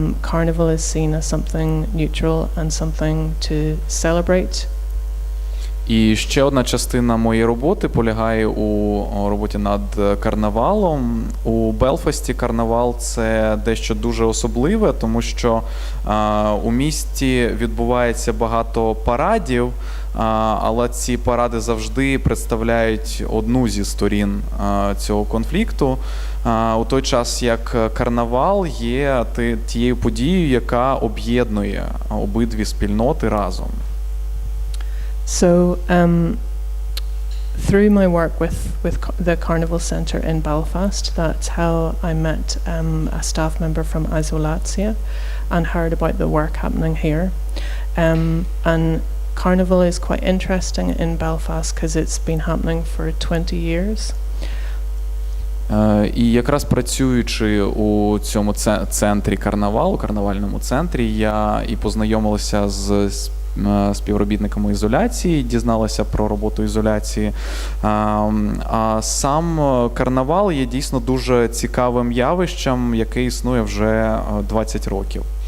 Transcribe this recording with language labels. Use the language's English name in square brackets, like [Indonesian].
[English] Carnival is seen as something neutral and something to celebrate. [Ukrainian] І ще одна частина моєї роботи полягає у роботі над карнавалом. У Белфасті карнавал – це дещо дуже особливе, тому що у місті відбувається багато парадів, але ці паради завжди представляють одну зі сторін цього конфлікту. У той час, як карнавал є тією подією, яка об'єднує обидві спільноти разом. [English] So, through my work with the Carnival Centre in Belfast, that's how I met a staff member from IZOLYATSIA and heard about the work happening here. And Carnival is quite interesting in Belfast because it's been happening for 20 years. [Ukrainian] І якраз працюючи у цьому центрі карнавальному центрі, я і познайомилася з співробітниками ізоляції, дізналася про роботу ізоляції. А сам карнавал є дійсно дуже цікавим явищем, яке існує вже 20 років.